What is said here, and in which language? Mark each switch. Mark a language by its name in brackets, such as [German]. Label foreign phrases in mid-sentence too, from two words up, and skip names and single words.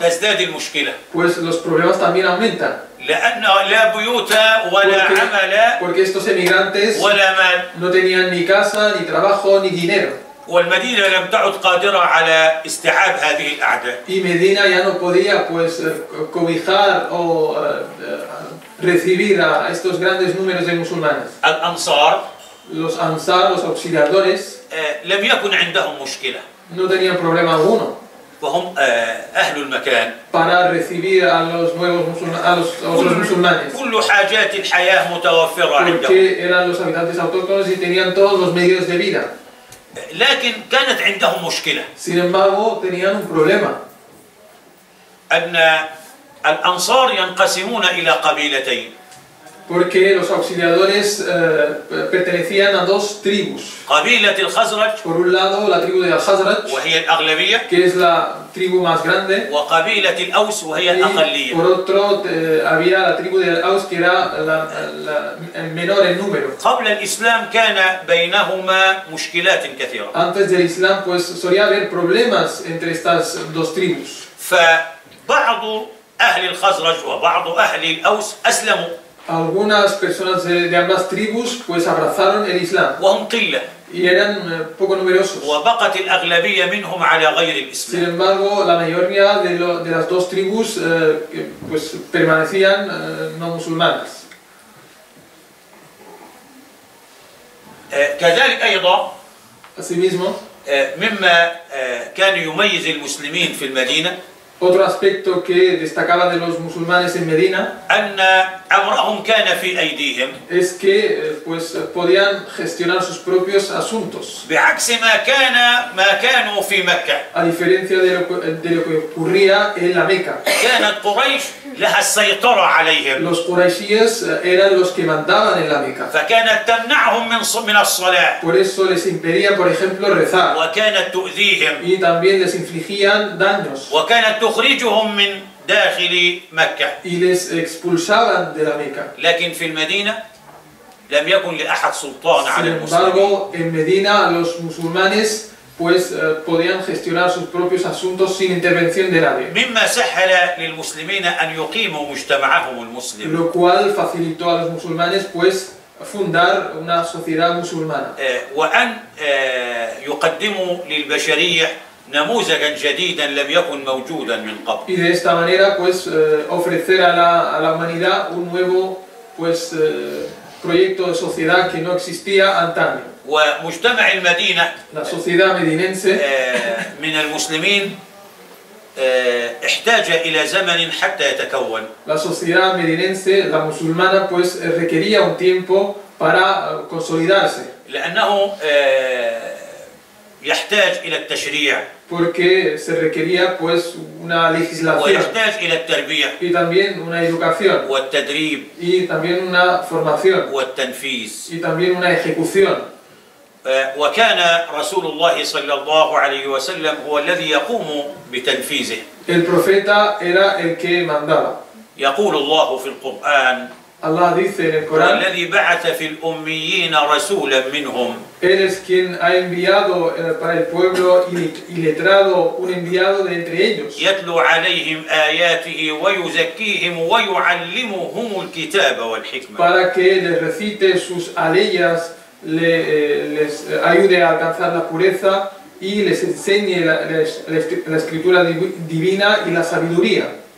[Arabic] تزداد المشكلة [Spanish] pues los problemas también aumentan. [Arabic] لأن لا بيوت ولا عمل [Spanish] Porque estos emigrantes [Arabic] ولا مال [Spanish] no tenían ni casa, ni trabajo, ni dinero. [Arabic] والمدينة لم تعد قادرة على استيعاب هذه الأعداد. [Spanish] Y Medina ya no podía pues cobijar o recibir a estos grandes números de musulmanes. [Arabic] الأنصار [Spanish] Los ansar, los auxiliadores, [Arabic] لم يكن عندهم مشكلة [Spanish] no tenían problema alguno [Arabic] وهم أهل المكان. [Spanish] para recibir a los nuevos a los otros musulmanes. [Arabic] كل حاجات الحياة متوفرة عندهم. [Spanish] Porque eran los habitantes autóctonos y tenían todos los medios de vida. [Arabic] لكن كانت عندهم مشكلة [Spanish] Sin embargo, tenían un problema. [Arabic] أن الأنصار ينقسمون إلى قبيلتين. [Spanish] Porque los auxiliadores pertenecían a dos tribus. [Arabic] قبيلة الخزرج [Spanish] Por un lado, la tribu de Al-Khazraj, [Arabic] وهي الأغلبية [Spanish] que es la tribu más grande. [Arabic] وقبيلة الأوس وهي [Spanish] Y [Arabic] الأقلية. [Spanish] por otro, había la tribu de Al-Aus, que era el menor en número. [Arabic] قبل الإسلام كان بينهما مشكلات كثيرة. [Spanish] Antes del Islam, pues solía haber problemas entre estas dos tribus. [Arabic] فبعض أهل الخزرج وبعض أهل الأوس أسلموا [Spanish] Algunas personas de ambas tribus pues abrazaron el Islam [Arabic] وهم قلة [Spanish] y eran poco numerosos. [Arabic] وبقت الأغلبية منهم على غير [Spanish] Sin [Arabic] الإسلام. [Spanish] embargo, la mayoría de las dos tribus pues permanecían no musulmanas. [Arabic] كذلك أيضا [Spanish] Asimismo, [Arabic] مما كان يميز المسلمين في المدينة [Spanish] otro aspecto que destacaba de los musulmanes en Medina [Arabic] أن أمرهم كان في أيديهم [Spanish] es que pues podían gestionar sus propios asuntos, [Arabic] بعكس ما كانوا في مكة. [Spanish] a diferencia de lo que ocurría en la Meca. [Arabic] كانت قريش لها السيطرة عليهم [Spanish] Los quraishíes eran los que mandaban en la Meca. [Arabic] فكانت تمنعهم من الصلاة [Spanish] Por eso les impedían, por ejemplo, rezar [Arabic] وكانت تؤذيهم [Spanish] y también les infligían daños [Arabic] وكانت تخرجهم من داخل مكة. [Spanish] y les expulsaban de la Meca. [Arabic] لكن في المدينة لم يكن لأحد سلطان على [Spanish] Sin [Arabic] المسلمين. [Spanish] embargo, en Medina los musulmanes pues podían gestionar sus propios asuntos sin intervención de nadie. [Arabic] مما سهل للمسلمين أن يقيموا مجتمعهم المسلم. [Spanish] Lo cual facilitó a los musulmanes pues fundar una sociedad musulmana. [Arabic] وأن يقدموا للبشرية نموذجا جديدا لم يكن موجودا من قبل. [Spanish] Y de esta manera pues ofrecer a la humanidad un nuevo pues proyecto de sociedad que no existía antaño. [Arabic] ومجتمع المدينة [Spanish] La sociedad medinense [Arabic] من المسلمين احتاج إلى زمن حتى يتكون. [Spanish] La sociedad medinense, la musulmana, pues requería un tiempo para consolidarse. [Arabic] لأنه يحتاج إلى التشريع. [Spanish] Porque se requería pues una legislación. [Arabic] ويحتاج إلى التربية. [Spanish] Y también una educación. [Arabic] والتدريب. [Spanish] Y también una formación. [Arabic] والتنفيذ. [Spanish] Y también una ejecución. [Arabic] وكان رسول الله صلى الله عليه وسلم هو الذي يقوم بتنفيذه. [Spanish] El profeta era el que mandaba. [Arabic] يقول الله في القرآن [Spanish] Allah dice en el Corán, [Arabic] والذي بعث في الأميين رسولا منهم. [Spanish] Él es quien ha enviado para el pueblo iletrado un enviado de entre ellos. [Arabic] يتلو عليهم آياته ويزكيهم ويعلمهم الكتاب والحكمة. [Spanish] Para que les recite sus aleyas, les ayude a alcanzar la pureza y les enseñe la escritura divina y la sabiduría.